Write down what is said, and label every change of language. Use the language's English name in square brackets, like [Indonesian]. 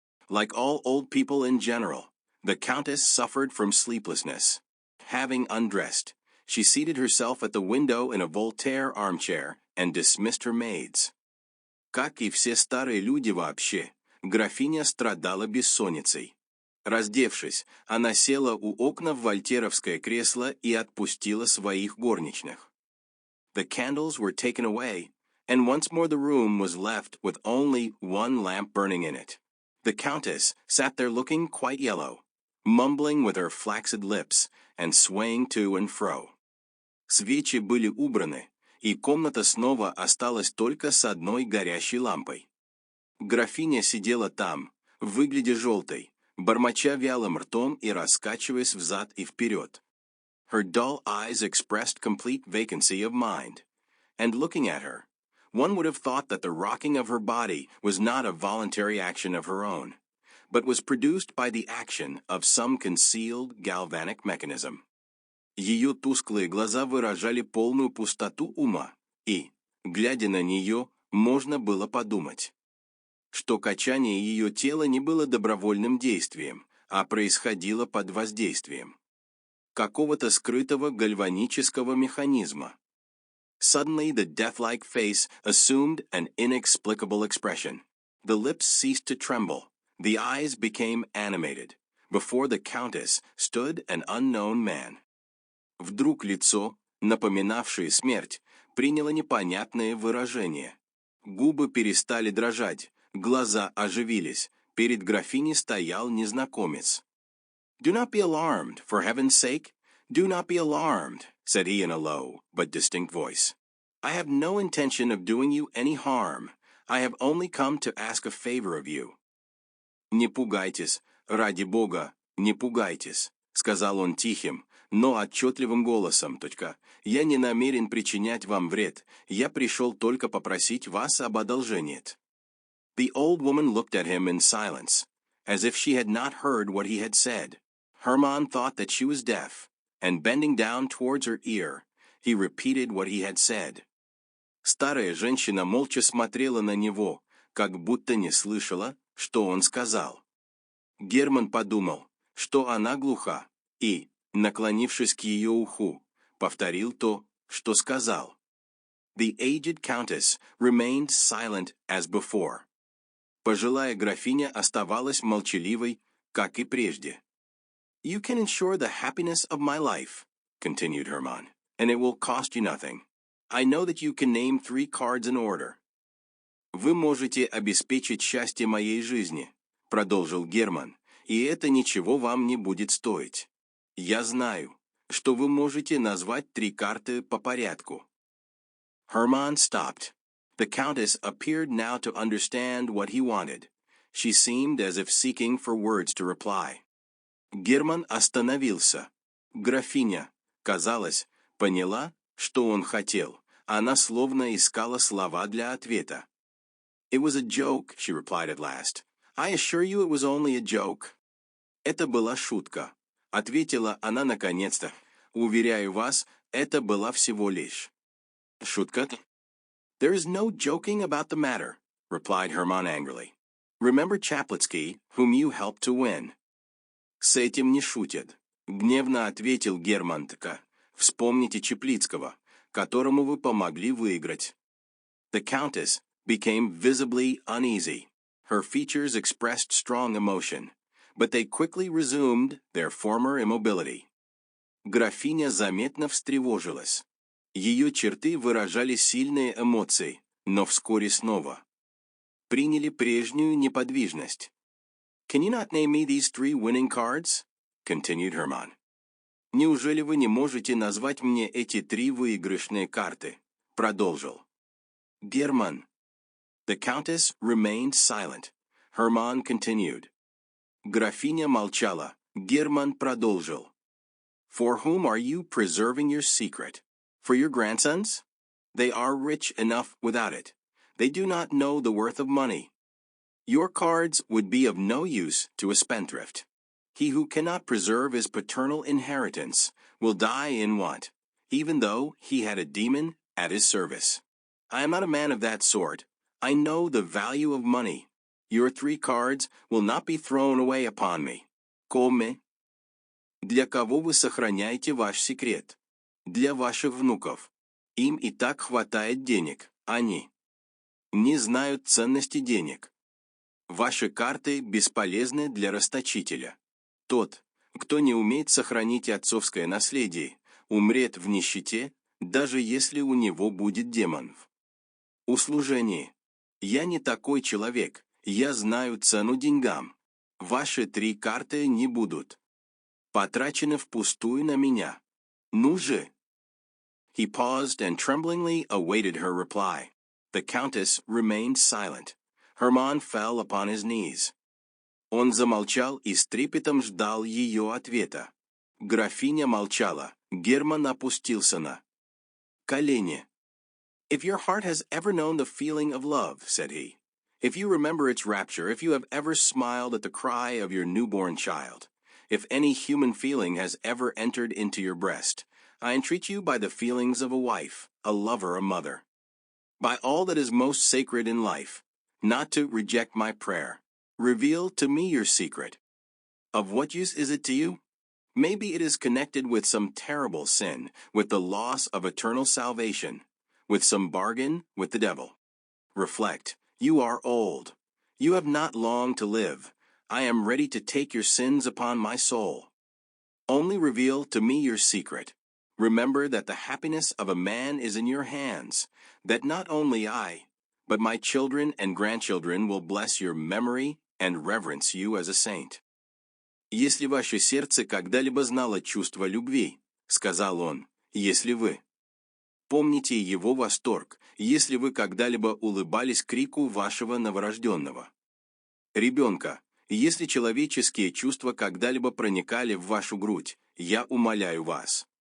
[English] Like all old people in general, the Countess suffered from sleeplessness. Having undressed, she seated herself at the window in a Voltaire armchair and dismissed her maids. [Russian] Как и все старые люди вообще, графиня страдала бессонницей. Раздевшись, она села у окна в вольтеровское кресло и отпустила своих горничных. [English] The candles were taken away, and once more the room was left with only one lamp burning in it. The Countess sat there looking quite yellow, mumbling with her flaccid lips and swaying to and fro. [Russian] Свечи были убраны, и комната снова осталась только с одной горящей лампой. Графиня сидела там, выглядя желтой, бормоча вялым ртом и раскачиваясь взад и вперед. [English] Her dull eyes expressed complete vacancy of mind, and looking at her, one would have thought that the rocking of her body was not a voluntary action of her own, but was produced by the action of some concealed galvanic mechanism. [Russian] Ее тусклые глаза выражали полную пустоту ума, и, глядя на нее, можно было подумать, что качание ее тела не было добровольным действием, а происходило под воздействием какого-то скрытого гальванического механизма. [English] Suddenly the death-like face assumed an inexplicable expression. The lips ceased to tremble. The eyes became animated. Before the Countess stood an unknown man. [Russian] Вдруг лицо, напоминавшее смерть, приняло непонятное выражение. Губы перестали дрожать, глаза оживились. Перед графиней стоял незнакомец. [English] "Do not be alarmed, for heaven's sake. Do not be alarmed," said he in a low but distinct voice. "I have no intention of doing you any harm. I have only come to ask a favor of you." [Russian] «Не пугайтесь, ради Бога, не пугайтесь», — сказал он тихим, но отчетливым голосом. «Я не намерен причинять вам вред. Я пришел только попросить вас об одолжении». [English] The old woman looked at him in silence, as if she had not heard what he had said. Hermann thought that she was deaf, and bending down towards her ear, he repeated what he had said. [Russian] Старая женщина молча смотрела на него, как будто не слышала, что он сказал. Герман подумал, что она глуха, и, наклонившись к ее уху, повторил то, что сказал. [English] The aged countess remained silent as before. [Russian] Пожилая графиня оставалась молчаливой, как и прежде. [English] "You can ensure the happiness of my life," continued Hermann, "and it will cost you nothing. I know that you can name 3 cards in order." [Russian] «Вы можете обеспечить счастье моей жизни», — продолжил Герман, «и это ничего вам не будет стоить. Я знаю, что вы можете назвать 3 карты по порядку». [English] Hermann stopped. The Countess appeared now to understand what he wanted. She seemed as if seeking for words to reply. [Russian] Герман остановился. Графиня, казалось, поняла, что он хотел. Она словно искала слова для ответа. [English] "It was a joke," she replied at last. "I assure you it was only a joke." [Russian] «Это была шутка», — ответила она наконец-то. «Уверяю вас, это была всего лишь шутка». [English] "There is no joking about the matter," replied Hermann angrily. "Remember Chaplitsky, whom you helped to win." [Russian] «С этим не шутят», — гневно ответил Герман. «Вспомните Чаплицкого, которому вы помогли выиграть». [English] The Countess became visibly uneasy. Her features expressed strong emotion, but they quickly resumed their former immobility. [Russian] Графиня заметно встревожилась. Ее черты выражали сильные эмоции, но вскоре снова приняли прежнюю неподвижность. [English] «Can you not name me these 3 winning cards?» continued Herman. [Russian] «Неужели вы не можете назвать мне эти 3 выигрышные карты?» продолжил Герман. [English] The Countess remained silent. Herman continued. [Russian] Графиня молчала. Герман продолжил. [English] For whom are you preserving your secret? For your grandsons? They are rich enough without it. They do not know the worth of money. Your cards would be of no use to a spendthrift. He who cannot preserve his paternal inheritance will die in want, even though he had a demon at his service. I am not a man of that sort. I know the value of money. Your 3 cards will not be thrown away upon me. Come. [Russian] Для кого вы сохраняете ваш секрет? Для ваших внуков. Им и так хватает денег. Они не знают ценности денег. Ваши карты бесполезны для расточителя. Тот, кто не умеет сохранить отцовское наследие, умрет в нищете, даже если у него будет демон. Услужение. Я не такой человек, я знаю цену деньгам. Ваши 3 карты не будут потрачены впустую на меня. Ну же. [English] He paused and tremblingly awaited her reply. The Countess remained silent. Herman fell upon his knees. [Russian] Он замолчал и с трепетом ждал ее ответа. Графиня молчала. Герман опустился на колени. [English] If your heart has ever known the feeling of love, said he, if you remember its rapture, if you have ever smiled at the cry of your newborn child, if any human feeling has ever entered into your breast, I entreat you by the feelings of a wife, a lover, a mother, by all that is most sacred in life, not to reject my prayer. Reveal to me your secret. Of what use is it to you? Maybe it is connected with some terrible sin, with the loss of eternal salvation, with some bargain with the devil. Reflect, you are old. You have not long to live. I am ready to take your sins upon my soul. Only reveal to me your secret. Remember that the happiness of a man is in your hands, that not only I, but my children and grandchildren will bless your memory and reverence you as a saint. [Russian] Если ваше сердце когда-либо знало чувство любви, сказал он, если вы помните его восторг, если вы когда-либо улыбались крику вашего новорожденного ребенка, если человеческие чувства когда-либо проникали в вашу грудь, я умоляю вас.